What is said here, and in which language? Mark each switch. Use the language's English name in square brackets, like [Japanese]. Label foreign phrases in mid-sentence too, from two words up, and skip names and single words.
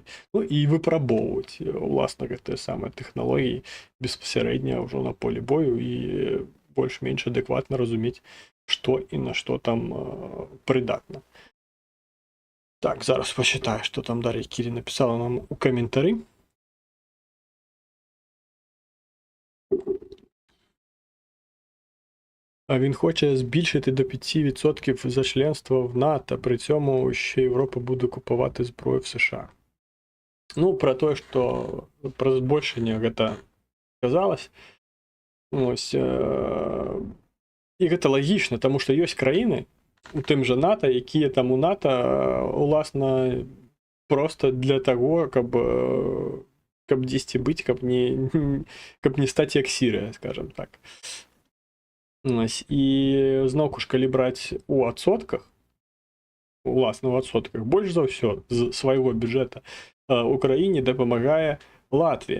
[Belarusian] Ну і выпрабоўваць уласна гэтыя самыя тэхналогіі беспасярэдня ўжо на полі бою і больш-менш адэкватна разумець, што і на што там прыдатна. Так, зараз пачытаю, што там Дар'я Кірі напісала нам у каментары. [Ukrainian] Він хоче збільшити до 5% за членство в НАТО, при цьому ще Європа буде купувати зброю в США. Ну, про те, що про збільшення гэта казалось. [Belarusian] Ось, і гэта лагічна, тому що ёсць країни у тим же НАТО, якія там у НАТО, уласна, просто для того, каб дзесьці быць, каб не стаць як Сірыя, скажем так. І зноўку ж калі браць у адсотках, уласна ў адсотках, больш за ўсё з свайго бюджэта Украіне дапамагае Латвія.